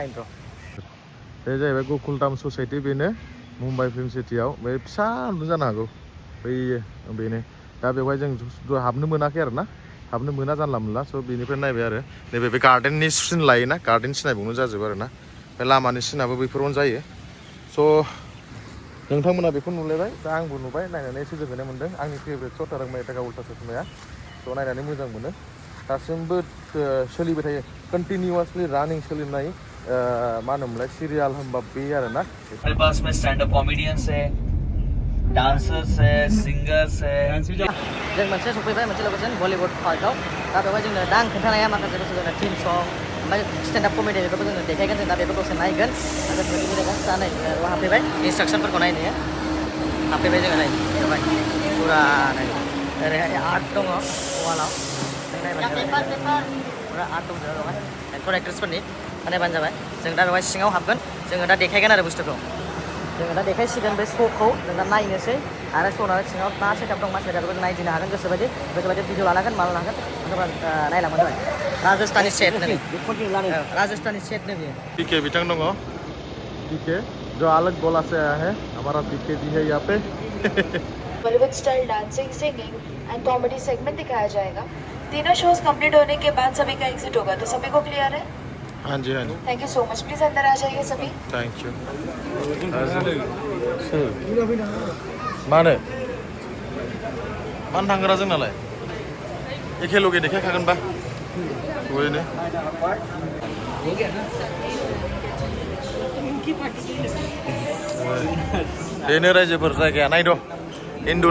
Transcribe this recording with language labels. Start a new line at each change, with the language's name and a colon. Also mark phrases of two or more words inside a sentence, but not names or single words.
Bodo: नायनो र' बे जाहैबाय गकुलधाम ससाइटि बेनो मुम्बाइ फिल्म सिटियाव बे फिसा जानो हागौ बैयो बेनो दा बेवहाय जों हाबनो मोनाखै आरो ना हाबनो मोना जानला मोनला स' बेनिफ्राय नायबाय आरो नैबे बे गार्डेननि सिन लायोना गार्डेन सिनायबावनो जाजोबो आरो ना बे लामानि सिनाबो बैफोरावनो जायो स' नोंथांमोना बेखौ नुलायबाय दा आंबो नुबाय नायनानै एसे गोजोननाय मोन्दों आंनि फेभरेट स' तारक मेहता का उल्टा चश्माया स' नायनानै मोजां मोनो दासिमबो सोलिबाय थायो कन्टिनिउवासलि रानिं सोलिनाय मा होनोमोनलाय सिरियाल होनबा बे आरो ना
Hindi: हमारे पास में
English: stand up comedians
Hindi: है डांसर्स है सिंगर्स है
Bodo: जों मोनसे सफैबाय मोनसे लकेसन बलिउड पार्कआव दा बेवहाय जोंनो दा आं खोन्थानाया माखासे बुस्थु जोंना टिम सं ओमफ्राय
English: stand up comedy
Bodo: बेफोरखौ जोङो देखायगोन जों दा बेफोरखौ नायगोन आरो बेबायदिनो गासिबो नै बेयाव हाबफैबाय इन्सट्राक्सनफोरखौ नायनो हाबफैबाय जोङो नै बेवहाय फुरा नै ओरैहाय आर्ट दङ वालाव फुरा आर्ट दंजोबो बेवहाय एक्टर एक्ट्रेसफोरनि नायबानो जाबाय जों दा बेवहाय सिङाव हाबगोन जोङो दा देखायगोन आरो बुस्थुखौ जोङो दा देखायसिगोन बे श'खौ जों दा नायनोसै आरो श'ना सिङाव मा सेटआप दं मा सेटआप जों नायदिनो हागोन गोसोबायदि भिडिअ लानांगोन माल लानांगोन नायलांबानो जाबाय राजस्थानी सेट राजस्थानी सेट ने भी पीके बिथां दङ
Hindi: पीके जो अलग गोला से आया है हमारा पीके भी है यहाँ पे
English: Bollywood style dancing singing and comedy segment
Hindi: दिखाया जाएगा तीनों शोज कंप्लीट होने के बाद सभी का एग्जिट होगा तो सभी को क्लियर है हाँ जी
English: thank you so much
Hindi: प्लीज अंदर आ जाइए सभी
English: thank you
Bodo: मानो मानो थांगोरा जोंनालाय एखे लगे देखायखागोनबा जयैनो बेनो रायजोफोर जायगाया नायद' इनडोर